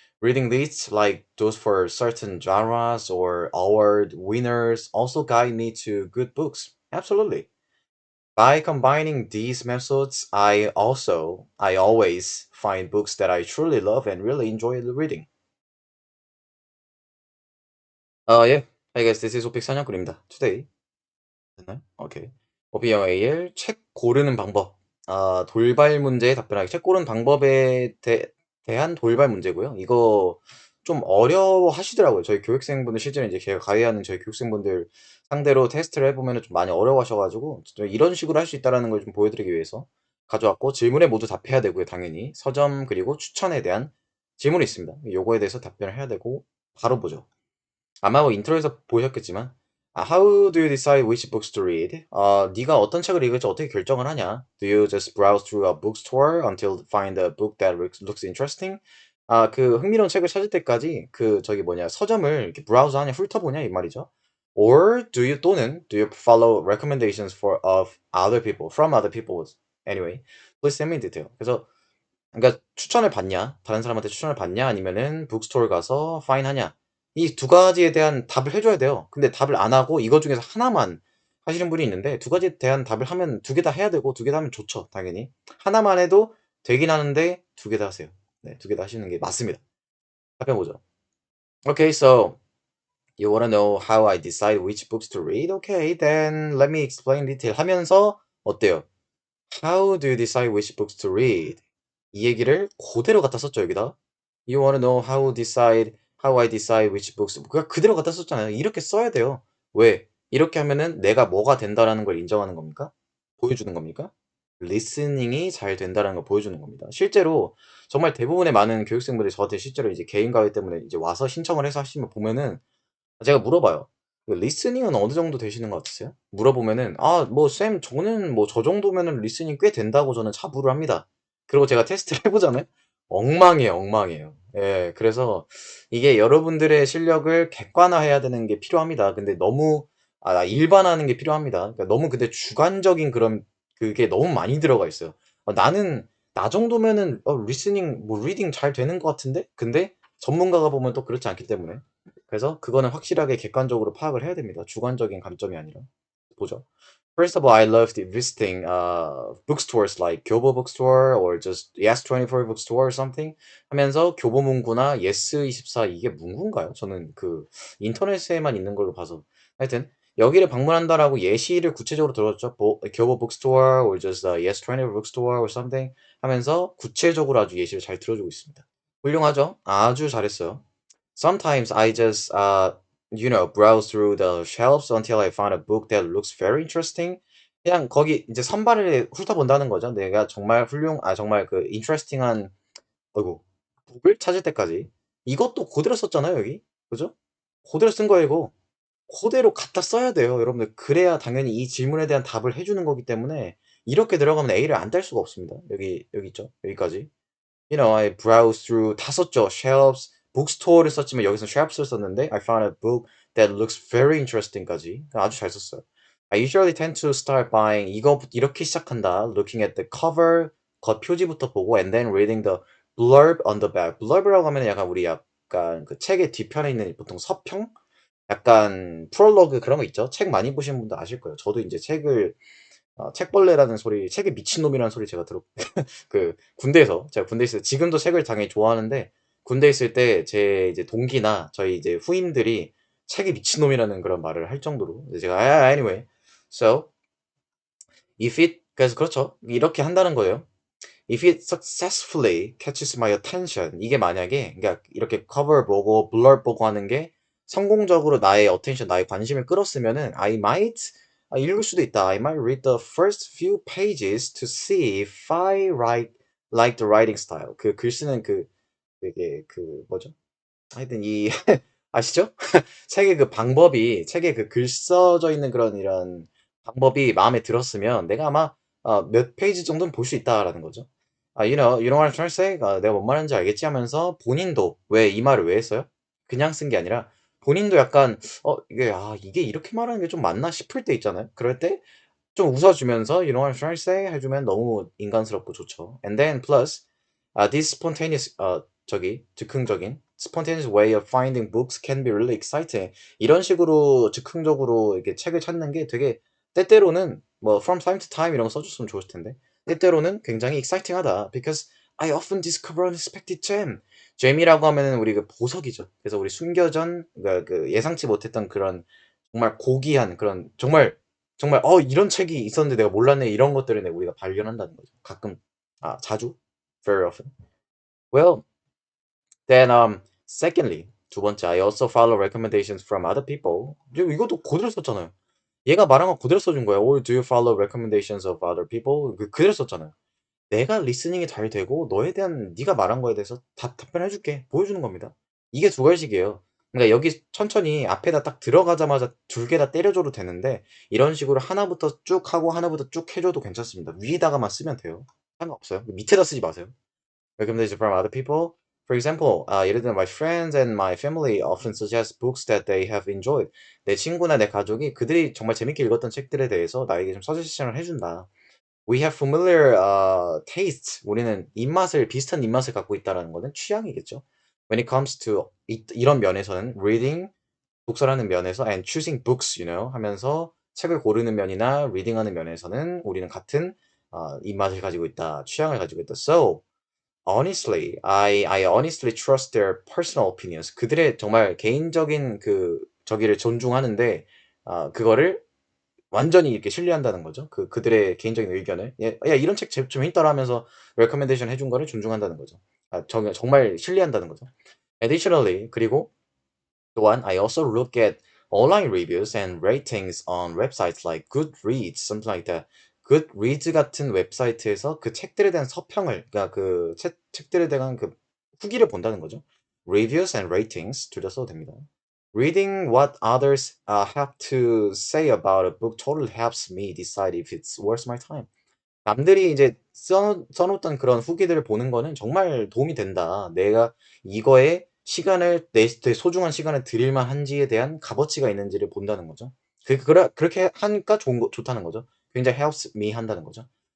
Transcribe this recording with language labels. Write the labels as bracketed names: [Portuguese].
[English] Reading lists like those for certain genres or award winners also guide me to good books. Absolutely. By combining these methods, I always find books that I truly love and really enjoy reading. Yeah. I guess this is [Korean] 오픽 사냥꾼입니다. Today. 됐나요? 오케이. 오피어웨이의 책 고르는 방법. 돌발 문제에 답변하기. 책 고르는 방법에 대한 돌발 문제고요. 이거 좀 어려워하시더라고요. 저희 교육생분들 실제로 이제 제가 가이하는 저희 교육생분들 상대로 테스트를 해보면 좀 많이 어려워하셔가지고 좀 이런 식으로 할 수 있다라는 걸 좀 보여드리기 위해서 가져왔고 질문에 모두 답해야 되고요. 당연히 서점 그리고 추천에 대한 질문이 있습니다. 요거에 대해서 답변을 해야 되고 바로 보죠. 아마 뭐 인트로에서 보셨겠지만 [English] How do you decide which books to read? [Korean] 네가 어떤 책을 읽을지 어떻게 결정을 하냐? [English] Do you just browse through a bookstore until find a book that looks interesting? [Korean] 그 흥미로운 책을 찾을 때까지 그 저기 뭐냐 서점을 이렇게 브라우저하냐 훑어보냐 이 말이죠. [English] Or do you follow recommendations of other people from other people anyway? Please send me detail. [Korean] 그래서 그러니까 추천을 받냐? 다른 사람한테 추천을 받냐? 아니면은 북스토어 가서 파인하냐? 이 두 가지에 대한 답을 해줘야 돼요. 근데 답을 안 하고 이거 중에서 하나만 하시는 분이 있는데 두 가지에 대한 답을 하면 두 개 다 해야 되고 두 개 다 하면 좋죠, 당연히. 하나만 해도 되긴 하는데 두 개 다 하세요. 네, 두 개 다 하시는 게 맞습니다. 답변 보죠. [English] Okay, so you wanna know how I decide which books to read? Okay, then let me explain detail [Korean] 하면서 어때요? [English] How do you decide which books to read? [Korean] 이 얘기를 그대로 갖다 썼죠, 여기다. [English] You wanna know how I decide which books. [Korean] 그냥 그대로 갖다 썼잖아요. 이렇게 써야 돼요. 왜? 이렇게 하면은 내가 뭐가 된다라는 걸 인정하는 겁니까? 보여주는 겁니까? 리스닝이 잘 된다라는 걸 보여주는 겁니다. 실제로 정말 대부분의 많은 교육생분들이 저한테 실제로 이제 개인 과외 때문에 이제 와서 신청을 해서 하시면 보면은 제가 물어봐요. 그 리스닝은 어느 정도 되시는 것 같으세요? 물어보면은 뭐 쌤 저는 뭐 저 정도면은 리스닝 꽤 된다고 저는 자부를 합니다. 그리고 제가 테스트를 해보잖아요. 엉망이에요, 엉망이에요. 예, 그래서 이게 여러분들의 실력을 객관화해야 되는 게 필요합니다. 근데 너무 일반화하는 게 필요합니다. 그러니까 너무 근데 주관적인 그런 그게 너무 많이 들어가 있어요. 나는 나 정도면은 리스닝 뭐 리딩 잘 되는 것 같은데? 근데 전문가가 보면 또 그렇지 않기 때문에 그래서 그거는 확실하게 객관적으로 파악을 해야 됩니다. 주관적인 감점이 아니라. 보죠. [English] First of all, I loved visiting bookstores like 교보 bookstore or just Yes24 bookstore or something [Korean] 하면서 교보문고나 예스24 이게 문고인가요? 저는 그 인터넷에만 있는 걸로 봐서 하여튼 여기를 방문한다라고 예시를 구체적으로 들었죠. 교보 [English] bookstore or just Yes24 bookstore or something [Korean] 하면서 구체적으로 아주 예시를 잘 들어주고 있습니다. 훌륭하죠? 아주 잘했어요. [English] Sometimes I just browse through the shelves until I find a book that looks very interesting. [Korean] 그냥 거기 이제 선반을 훑어본다는 거죠. 내가 정말 정말 그 interesting한, 어이구, 북을 찾을 때까지. 이것도 그대로 썼잖아요, 여기. 그죠? 그대로 쓴 거예요, 이거. 그대로 갖다 써야 돼요, 여러분들. 그래야 당연히 이 질문에 대한 답을 해주는 거기 때문에 이렇게 들어가면 A를 안 딸 수가 없습니다. 여기 있죠? 여기까지. [English] I browse through [Korean] 다 썼죠. [English] shelves, bookstore를 썼지만 여기서 shelves를 썼는데 I found a book that looks very interesting까지 [Korean] 아주 잘 썼어요. [English] I usually tend to start buying [Korean] 이거 이렇게 시작한다. [English] Looking at the cover [Korean] 겉 표지부터 보고 [English] and then reading the blurb on the back. [Korean] blurb이라고 하면 약간 우리 약간 그 책의 뒤편에 있는 보통 서평? 약간 프롤로그 그런 거 있죠. 책 많이 보신 분들 아실 거예요. 저도 이제 책을 책벌레라는 소리, 책에 미친놈이라는 소리 제가 그 제가 군대 있을 때 지금도 책을 당연히 좋아하는데 군대 있을 때 제 이제 동기나 저희 이제 후임들이 책에 미친놈이라는 그런 말을 할 정도로 제가 [English] anyway so if it [Korean] 그래서 그렇죠 이렇게 한다는 거예요. [English] If it successfully catches my attention [Korean] 이게 만약에 그러니까 이렇게 cover 보고 blurb 보고 하는 게 성공적으로 나의 attention 나의 관심을 끌었으면은 [English] I might [Korean] 읽을 수도 있다. [English] I might read the first few pages to see if I write like the writing style. [Korean] 그 글 쓰는 그 되게 그 뭐죠? 하여튼 이 아시죠? 책의 그 방법이 책에 그 글 써져 있는 그런 이런 방법이 마음에 들었으면 내가 아마 몇 페이지 정도는 볼 수 있다라는 거죠. [English] you know what I'm trying to say? [Korean] 내가 뭔 말하는지 알겠지 하면서 본인도 왜 이 말을 왜 했어요? 그냥 쓴 게 아니라 본인도 약간 이게 이렇게 말하는 게 좀 맞나 싶을 때 있잖아요. 그럴 때 좀 웃어주면서 [English] you know what I'm trying to say [Korean] 해주면 너무 인간스럽고 좋죠. [English] And then plus this spontaneous 즉흥적인 spontaneous way of finding books can be really exciting. [Korean] 이런 식으로 즉흥적으로 이렇게 책을 찾는 게 되게 때때로는 뭐 [English] from time to time [Korean] 이런 거 써줬으면 좋을 텐데 때때로는 굉장히 exciting하다. [English] Because I often discover unexpected gem. [Korean] gem이라고 하면은 우리 그 보석이죠. 그래서 우리 숨겨진 그러니까 그 예상치 못했던 그런 정말 고귀한 그런 정말 이런 책이 있었는데 내가 몰랐네 이런 것들을 우리가 발견한다는 거죠. 가끔 자주 [English] very often. Well, then secondly [Korean] 두 번째 [English] I also follow recommendations from other people. [Korean] 이것도 그대로 썼잖아요. 얘가 말한 거 그대로 써준 거야. [English] Or do you follow recommendations of other people? [Korean] 그대로 썼잖아요. 내가 리스닝이 잘 되고 너에 대한 네가 말한 거에 대해서 답변해 줄게. 보여주는 겁니다. 이게 두 가지예요. 그러니까 여기 천천히 앞에다 딱 들어가자마자 두 개 다 때려줘도 되는데 이런 식으로 하나부터 쭉 하고 하나부터 쭉 해줘도 괜찮습니다. 위에다가만 쓰면 돼요. 상관없어요. 밑에다 쓰지 마세요. [English] Recommendations from other people. For example, [Korean] 예를 들면 [English] my friends and my family often suggest books that they have enjoyed. [Korean] 내 친구나 내 가족이 그들이 정말 재밌게 읽었던 책들에 대해서 나에게 좀 서제션을 해준다. [English] We have familiar tastes. [Korean] 우리는 비슷한 입맛을 갖고 있다라는 거는 취향이겠죠. [English] When it comes to [Korean] 이런 면에서는 reading, 독서라는 면에서 [English] and choosing books, [Korean] 하면서 책을 고르는 면이나 reading하는 면에서는 우리는 같은 입맛을 가지고 있다, 취향을 가지고 있다. [English] So honestly, I honestly trust their personal opinions. [Korean] 그들의 정말 개인적인 저기를 존중하는데 그거를 완전히 이렇게 신뢰한다는 거죠. 그들의 개인적인 의견을. 야, 이런 책 좀 있더라 하면서 레코멘데이션 해준 거를 존중한다는 거죠. 정말 신뢰한다는 거죠. [English] Additionally, [Korean] 그리고 또한 [English] I also look at online reviews and ratings on websites like Goodreads, something like that. [Korean] Goodreads 같은 웹사이트에서 그 책들에 대한 서평을, 그러니까 책들에 대한 그 후기를 본다는 거죠. [English] Reviews and ratings [Korean] 둘 다 써도 됩니다. [English] Reading what others have to say about a book totally helps me decide if it's worth my time. [Korean] 남들이 이제 써놓던 그런 후기들을 보는 거는 정말 도움이 된다. 내가 이거에 내 소중한 시간을 들일 만한지에 대한 값어치가 있는지를 본다는 거죠. 그렇게 하니까 좋다는 거죠. 굉장히 [English] helps me [Korean] 한다는 거죠.